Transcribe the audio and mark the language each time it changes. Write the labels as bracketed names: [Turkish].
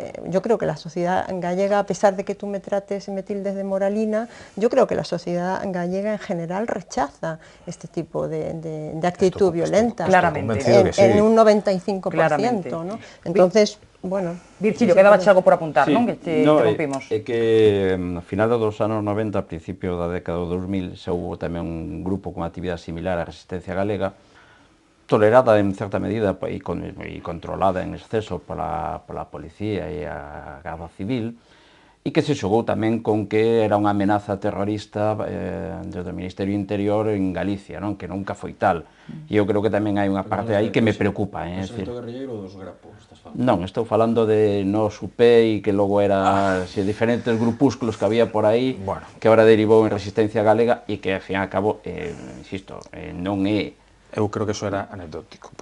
[Spanish] Yo creo que la sociedad gallega, a pesar de que tú me trates y me tildes de moralina, yo creo que la sociedad gallega en general rechaza este tipo de actitud violenta. Claramente. En un 95%, ¿no? Entonces, bueno... Virgilio, quedaba algo por apuntar, sí, [Galician] non? Que te interrumpimos. É que a final dos anos 90, a principio da década do 2000, xa hubo tamén un grupo con actividade similar á Resistencia Galega, tolerada en certa medida e controlada en exceso pola policía e a Garda Civil, e que se xogou tamén con que era unha amenaza terrorista do Ministerio Interior en Galicia, non? Que nunca foi tal. E eu creo que tamén hai unha parte aí que me preocupa. O exército guerrilleiro dos grapos, estás falando? Non, estou falando de Nos UP e que logo era diferentes grupúsculos que había por aí, que agora derivou en Resistencia Galega e que, ao fin e ao cabo, insisto, non é... Eu creo que eso era anecdótico.